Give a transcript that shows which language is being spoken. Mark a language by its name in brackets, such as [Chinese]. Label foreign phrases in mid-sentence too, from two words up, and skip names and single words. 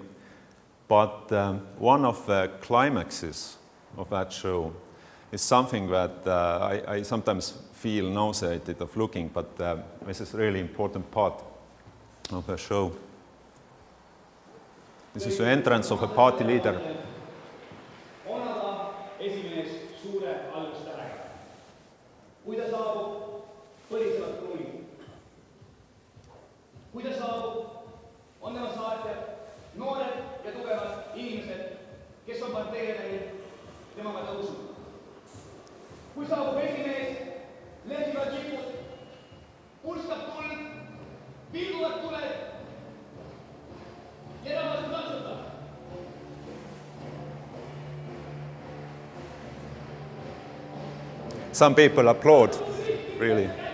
[English] But one of the climaxes of that show is something that I sometimes feel nauseated of looking, but this is a really important part of the show. This is the entrance of a party leader. [Estonian] Esimees suure algustähega. Kui ta saabub, põlisevad kruunid. Kui ta saabub, on tema saatjad, noored ja tugevad inimesed, kes on parteile temaga tõusnud. Kui saabub esimees, lehvivad lipud, pulskab tuld, vilguvad tuled ja rahvas plaksutab. [English] Some people applaud, really.